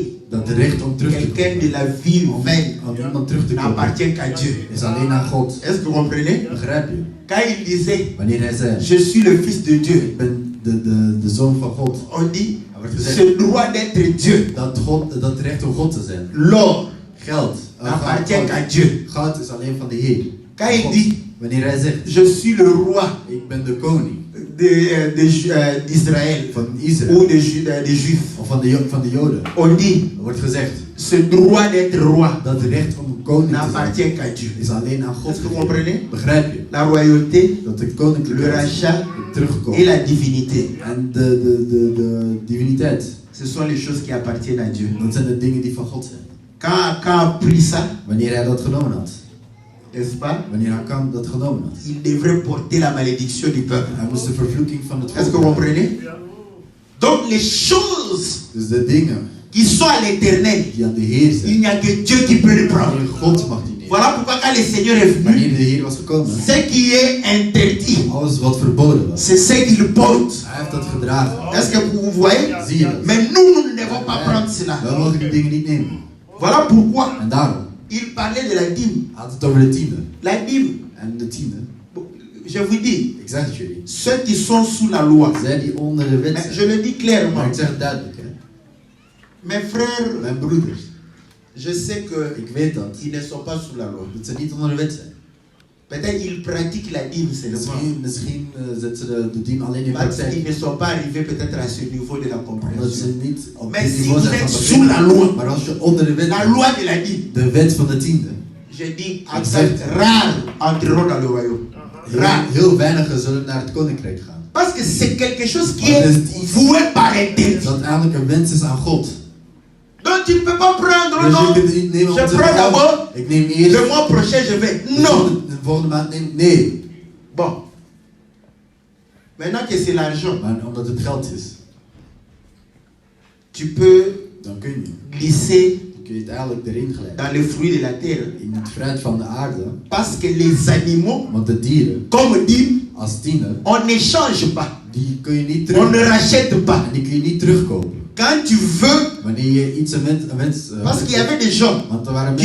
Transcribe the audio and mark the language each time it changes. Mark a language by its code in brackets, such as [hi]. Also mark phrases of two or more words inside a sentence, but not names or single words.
[nl] dat de recht om terug te [fr] quelqu'un de [nl] komen, [fr] la vie humaine [nl] om iemand terug te komen, [fr] n'appartient qu'à Dieu. [nl] is alleen aan God. [fr] Est-ce que vous comprenez? [nl] Begrijp je? [fr] Quand il disait, [nl] Wanneer hij zei, [fr] je suis le fils de Dieu, [nl] ik ben de zoon van God, [fr] on dit, [nl] er wordt gezegd [fr] ce droit d'être Dieu, [nl] dat recht om God te zijn. [fr] l'or, [nl] Geld, [fr] n'appartient qu'à Dieu. [nl] goud is alleen van de Heer. [fr] Quand il [nl] God. [fr] dit, [nl] Wanneer hij zegt, [fr] je suis le roi [nl] ik ben de koning [fr] d'Israël [nl] van Israël, [fr] ou des Juifs, [nl] of van de Joden, [fr] on dit, [nl] er wordt gezegd, [fr] ce droit d'être roi [nl] dat recht om koning te zijn [fr] n'appartient qu'à Dieu. [nl] is alleen aan God. [fr] Est-ce que vous comprenez? [nl] Begrijp je? [fr] La royauté, [nl] Dat de [fr] le [nl] koninklijkheid [fr] rachat [nl] terugkomt [fr] et la divinité, [nl] en de diviniteit, [fr] ce sont les choses qui appartiennent à Dieu. [nl] dat zijn de dingen die van God zijn. [fr] Quand a pris ça, [nl] Wanneer hij dat genomen had, [fr] n'est-ce pas? [nl] wanneer hij dat genomen had, [fr] Il devrait porter la malédiction du peuple. [nl] hij moest de vervloeking van het [fr] Est-ce que [nl] volk [fr] vous [nl] dragen. [fr] comprenez? Donc les choses [nl] Dus de dingen [fr] qui sont à l'éternel, [nl] die aan de Heer [fr] il [nl] zijn, [fr] n'y a que Dieu qui peut les prendre. [nl] alleen God mag die nemen. [fr] Voilà pourquoi quand le Seigneur est venu, [nl] Wanneer de Heer was gekomen, [fr] ce qui est interdit, [nl] alles wat verboden was, [fr] c'est ce qu'il porte. [nl] hij heeft dat gedragen. [fr] Est-ce que vous voyez? [nl] Zie je dat? [fr] Mais nous ne devons pas prendre cela. [nl] Wij mogen die dingen niet nemen. [fr] Voilà pourquoi [nl] En daarom, [fr] il parlait de la dîme. [nl] hij had het over de tiende. [fr] La dîme, [nl] En de tiende, [fr] je vous dis, [nl] ik zeg het jullie, [fr] ceux qui sont sous la loi, [nl] zij die onder de wet [fr] mais je [nl] zijn. [fr] le dis [nl] Maar [fr] clairement, [nl] ik zeg het duidelijk, hè. [fr] mes frères, [nl] Mijn broeders, [fr] je sais que [nl] ik weet dat, [fr] ils ne sont pas sous la loi. [nl] dat ze niet onder de wet zijn. [fr] Peut-être ils pratiquent la dîme seulement. [nl] Misschien zetten ze de dien alleen in [fr] Parce qu'ils [nl] praktijk. [fr] ne sont pas arrivés peut-être à ce niveau de la [nl] Omdat [fr] compréhension. [nl] ze niet op [fr] Mais [nl] dit [fr] si [nl] niveau [fr] vous [nl] zijn [fr] êtes [nl] van [fr] sous la loi, [nl] Maar als je onder de wet [fr] la [nl] bent, [fr] loi de la dîme, [nl] de wet van de tiende, [fr] je dis, en Exact. fait, rares entreront dans le royaume. Rares. [nl] heel weinigen zullen naar het koninkrijk gaan. [fr] Parce que c'est quelque chose qui [nl] Maar [fr] est [nl] het is iets [fr] voué par interdit. [nl] dat eigenlijk een wens is aan God. [fr] Donc tu ne peux pas prendre, [nl] Dus je [fr] non. [nl] kunt het niet nemen om [fr] Je [nl] te [fr] prends [nl] zeggen, [fr] d'abord, [nl] ik neem eerst, [fr] le mois prochain je vais. Non. [nl] de volgende maand neem, nee. [fr] Bon. Maintenant que c'est l'argent, [nl] Maar omdat het geld is, [fr] tu peux [nl] dan kun je. [fr] glisser [nl] Dan kun je het eigenlijk erin glijden. [fr] dans les fruits de la terre. [nl] In het fruit van de aarde, [fr] Parce que les animaux, [nl] want de dieren, [fr] comme dit, [nl] als tienen, [fr] on n'échange pas. [nl] die kun je niet [fr] On ne [nl] terug. [fr] rachète pas. [nl] En die kun je niet terugkopen. [fr] Quand tu veux, [nl] Wanneer je iets een wens [fr] parce qu'il y avait des gens [nl] want er waren